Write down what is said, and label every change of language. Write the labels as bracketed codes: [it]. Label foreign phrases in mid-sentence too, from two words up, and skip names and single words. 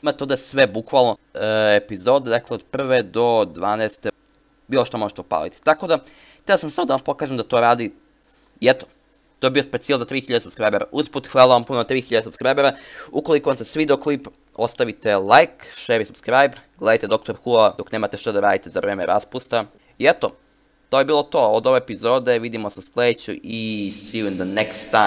[bs] Imate ovdje sve, bukvalno, epizode, dakle, od 1. do 12. Bilo što možete upaliti. Tako da, htio sam samo da vam pokažem da to radi. I eto, to je bio specijal za 3000 subscribera. Usput, hvala vam puno 3000 subscribera. Ukoliko vam se svidio klip, ostavite [en] like, share [bs] i subscribe. Gledajte Doctor Who dok nemate što da radite za vreme raspusta. I eto, to je bilo to od ove epizode. Vidimo se sljedeću i [en] see you in the next time.